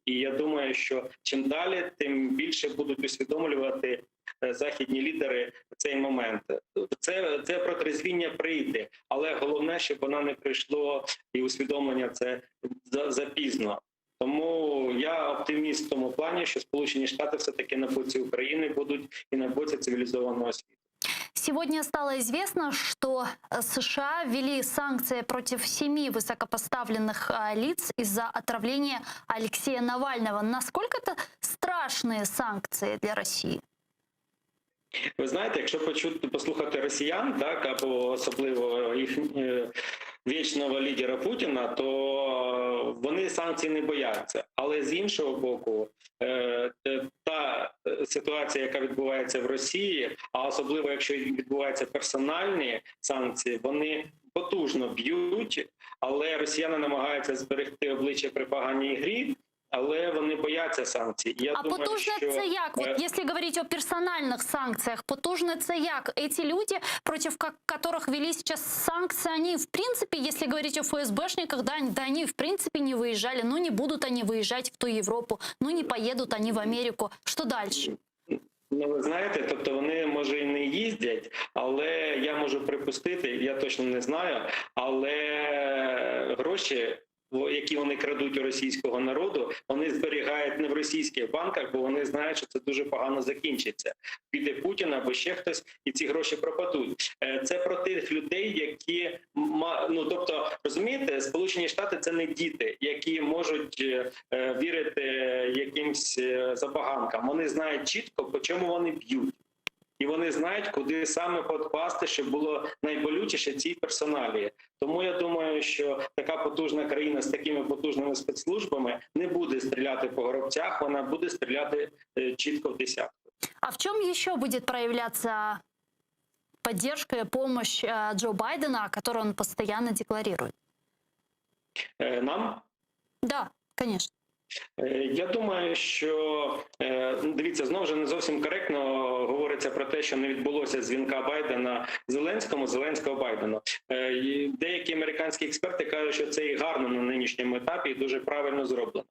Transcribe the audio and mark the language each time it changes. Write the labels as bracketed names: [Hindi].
[Ukrainian] І я думаю, що чим далі, тим більше будуть усвідомлювати західні лідери цей момент. Це протрезвіння прийде, але головне, щоб вона не прийшло, і усвідомлення це запізно. Тому я оптиміст в тому плані, що Сполучені Штаты все-таки на боці України [Russian] будут и [Ukrainian] на боці [Russian] цивилизованного света. Сегодня стало известно, что США ввели санкции против 7 высокопоставленных лиц из-за отравления Алексея Навального. Насколько это страшные санкции для России? [Ukrainian] Ви знаєте, якщо послухати росіян, так, або особливо їх вічного лідера Путіна, то вони санкцій не бояться. Але з іншого боку, та ситуація, яка відбувається в Росії, а особливо якщо відбуваються персональні санкції, вони потужно б'ють, але росіяни намагаються зберегти обличчя при поганій грі, але вони бояться санкцій. Я А думаю, потужне що... це як? [Russian] Вот если говорить о персональных санкциях, [Ukrainian] потужне це як? [Russian] Эти люди, против которых ввели сейчас санкции, они в принципе, если говорить о ФСБшниках, да, они в принципе не выезжали, ну не будут они выезжать в ту Европу, ну не поедут они в Америку. Что дальше? [Ukrainian] Ну, ви знаєте, тобто вони, може, і не їздять, але я можу припустити, я точно не знаю, але гроші, які вони крадуть у російського народу, вони зберігають не в російських банках, бо вони знають, що це дуже погано закінчиться. Піде Путін або ще хтось, і ці гроші пропадуть. Це про тих людей, які, ну, тобто, розумієте, Сполучені Штати – це не діти, які можуть вірити якимсь забаганкам. Вони знають чітко, по чому вони б'ють. І вони знають, куди саме попасти, щоб було найболючіше цій персоналії. Тому я думаю, що така потужна країна з такими потужними спецслужбами не буде стріляти по горобцях, вона буде стріляти чітко в десятку. [Russian] А в чем еще будет проявляться поддержка и помощь Джо Байдена, которую он постоянно декларирует? Нам? Да, конечно. [Ukrainian] Я думаю, що, дивіться, знову ж не зовсім коректно говориться про те, що не відбулося дзвінка Байдена Зеленському, Зеленського Байдену. Деякі американські експерти кажуть, що це і гарно на нинішньому етапі, і дуже правильно зроблено.